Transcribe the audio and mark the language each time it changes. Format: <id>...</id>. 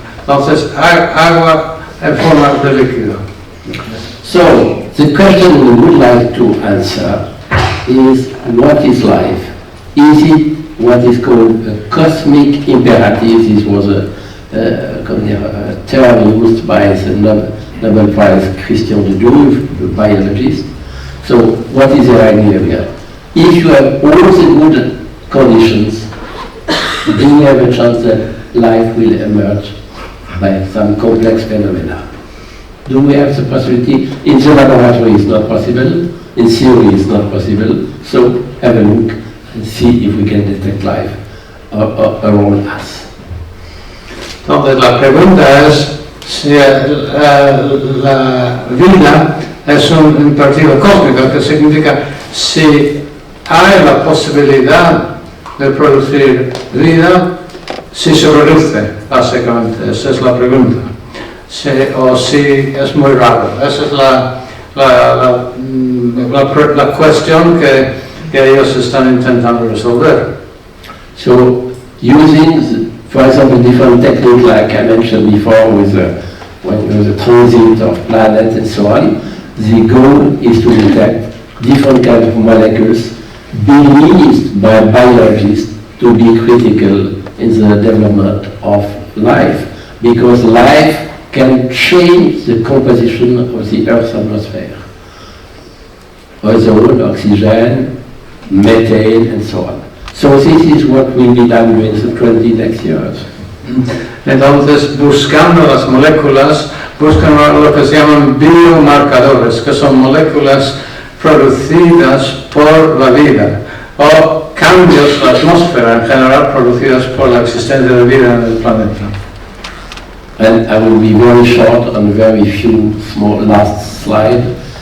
<es>Entonces, agua en forma de líquido.</es> <en>So, the question we would like to answer is, what is life? Is it what is called a cosmic imperative? This was a term used by the Nobel Prize Christian de Duve, the biologist. So, what is the idea here? If you have all the good conditions, then you have a chance that life will emerge by some complex phenomena. Do we have the possibility? In the laboratory it's not possible, in theory it's not possible, so have a look and see if we can detect life around us.</en> <es>Entonces la pregunta es si la vida es un imperativo cósmico, que significa si hay la posibilidad de producir vida, si se produce, básicamente, esa es la pregunta. O si es muy raro. Esa es la cuestión que ellos están intentando resolver.</es> <en>So, using, for example, different techniques like I mentioned before with the transit of planets and so on, the goal is to detect different kinds of molecules believed by biologists to be critical in the development of life, because life can change the composition of the Earth's atmosphere. Ozone, oxygen, methane, and so on. So this is what will be done during the 20 next years.</en> <es>Entonces, buscando las moléculas, buscan lo que se llaman biomarcadores, que son moléculas producidas por la vida, o cambios en la atmósfera en general producidos por la existencia de vida en el planeta.</es> <en>And I will be very short on very few small last slide.</en>